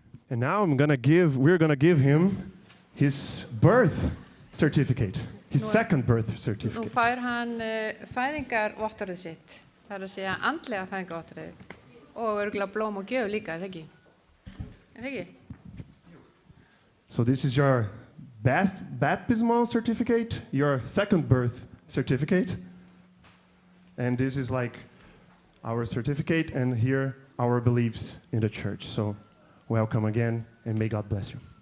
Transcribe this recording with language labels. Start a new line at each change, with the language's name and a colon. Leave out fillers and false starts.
English: And now we're gonna give him his birth certificate, his second birth
Icelandic: Nú
English: certificate.
Icelandic: fær hann fæðingarvottorðið sitt. Það að segja andlega fæðingarvottorðið. Og örugglega blóm og gjöf líka, er það ekki? Er það ekki?
English: So this is your baptismal certificate, your second birth certificate. And this is like our certificate and here our beliefs in the church. So welcome again and may God bless you.